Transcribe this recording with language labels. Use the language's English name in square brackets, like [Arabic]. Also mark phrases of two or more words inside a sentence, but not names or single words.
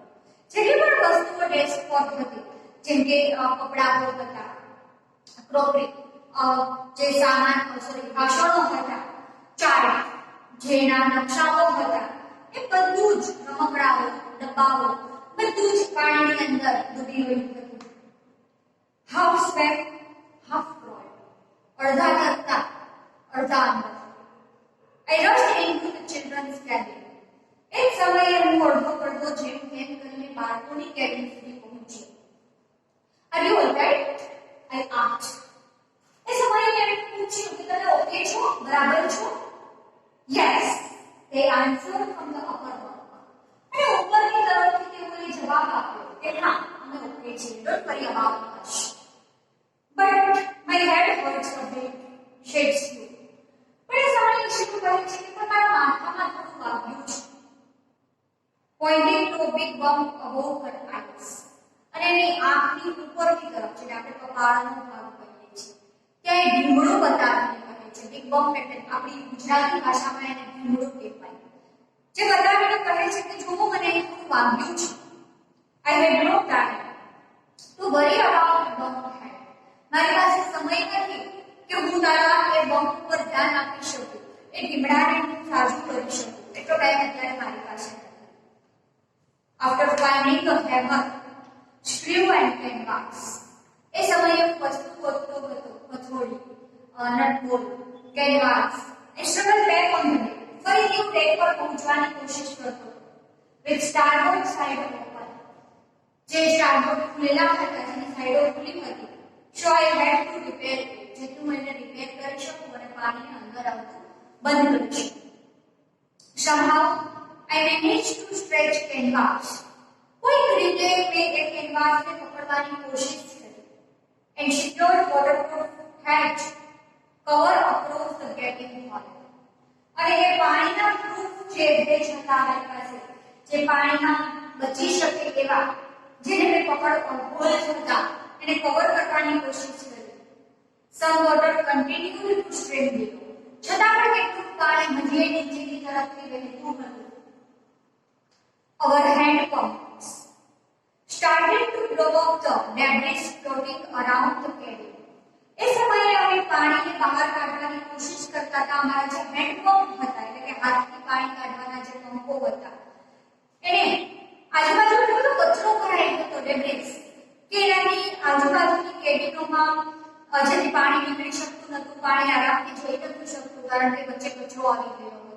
[Gujarati] જેટલી પણ વસ્તુઓ ડેસ્ક પર હતી, જેમ કે કપડાઓ હતા, ક્રોકરી, જે સામાન વાસણો હતા, ચાર્ટ, જેના નકશાઓ હતા, એ બધું જ રમકડાઓ, ડબ્બાઓ બધું જ પાણીની અંદર ડૂબી ગયું હતું. [English] half swep half crawl, [Gujarati] અડધા તરતા અડધા અંદર. [English] I rushed into the children's cabin. [Gujarati] એક સમયે હું અડધો પડધો જેમ તેમ કરીને બાળકોની કેબિન સુધી પહોંચી. [English] Are you alright? I asked. [Gujarati] એ સમયે મેં પૂછ્યું કે તમે ઓકે છો, બરાબર છો? [English] Yes, they answered from the upper bunk. [Gujarati] અને ઉપરની તરફથી તેઓએ જવાબ આપ્યો કે હા, અમે ઓકે છીએ. [English] Don't worry about us. But my head hurts a bit. Shades you. [Gujarati] પણ એ સમયે ઈશ્વર કહે છે કે તમારા માથામાં થોડું વાગ્યું છે. [English] Pointing to a big bump above her eyes. [Gujarati] અને એની આંખની ઉપરની તરફ છે, આપણે કપાળનો ભાગ કહીએ છીએ, ત્યાં ઢીંગણું બતાવીને કહે છે. [English] big bump [Gujarati] એટલે આપણી ગુજરાતી ભાષામાં એને ઢીંગણું કહેવાય. જે બતાવીને કહે છે કે જો મને થોડું વાગ્યું છે. [English] I had no time to worry about the bump head. [Gujarati] મારી પાસે સમય નથી કે હું તારા એ બમ્પ પર ધ્યાન આપી શકું, એ ઢીંગણાને હું સાજું કરી શકું. એટલો ટાઈમ અત્યારે મારી પાસે નથી. [English] After finding the hammer, screw and canvas, [Gujarati] એ સમયે વસ્તુ ગોતતો હતો, હથોડી, નટબોલ્ટ, કેનવાસ, [English] and struggled back on the deck. [Gujarati] ફરીથી હું ડેક પર પહોંચવાની કોશિશ કરતો હતો. [English] With starboard side open, [Gujarati] જે સ્ટારબોર્ડ ખુલેલા હતા, જેની સાઈડો ખુલ્લી હતી. [English] So I had to repair it, [Gujarati] જેથી હું એને રિપેર કરી શકું અને પાણીને અંદર આવતું બંધ કરી શકું. [English] Somehow I managed to stretch canvas. [Gujarati] કોઈક રીતે મેં એ કેનવાસને પકડવાની કોશિશ કરી. [English] And secured waterproof hatch cover across the gaping hole. [Gujarati] અને એ પાણીના પ્રૂફ જે ભેજ હતા મારી પાસે, જે પાણીમાં બચી શકે એવા, જેને મેં હોલ હતા, એને કવર કરવાની કોશિશ કરી. [English] Some water continued to stream below. [Gujarati] છતાં પણ કેટલું પાણી હજી નીચેની તરફથી વહેતું હતું. [English] Our hand pumps started to blow up the debris floating around the cabin. [Gujarati] એ સમયે અમે પાણીને બહાર કાઢવાની કોશિશ કરતા હતા. અમારા જે હેન્ડ પંપ હતા, એટલે કે હાથથી પાણી કાઢવાના જે પંપો હતા, એને આજુબાજુ એટલો બધો કચરો ભરાઈ હતો, ડેબ્રિસ, કે એનાથી આજુબાજુની કેબિનોમાં જેથી પાણી નીકળી શકતું નહોતું, પાણી આરામથી જઈ નહોતું શકતું, કારણ કે વચ્ચે કચરો આવી ગયો હતો.